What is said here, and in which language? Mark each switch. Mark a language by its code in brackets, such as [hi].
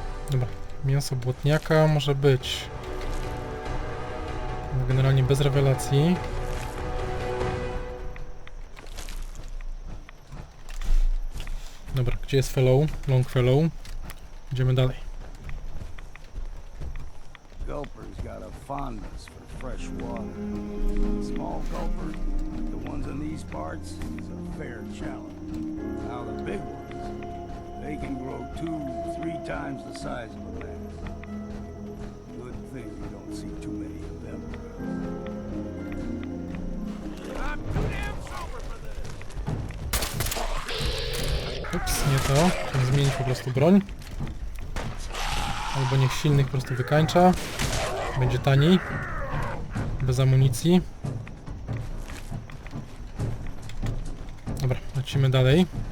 [pl] Dobra, mięso błotniaka może być. Generalnie bez rewelacji. Dobra, gdzie jest fellow? Longfellow. Idziemy dalej. [en] Gulper's got a fondness for fresh water. Small gulper, like the ones in these parts, is a fair challenge. Now the big ones, they can grow 2-3 times the size of a man. Good thing we don't see too many of them around. I'm too damn sober for this. [pl] Ups, nie to. Trzeba zmienić po prostu broń. Albo niech silnych po prostu wykańcza. Będzie taniej. Bez amunicji. Dobra, lecimy dalej.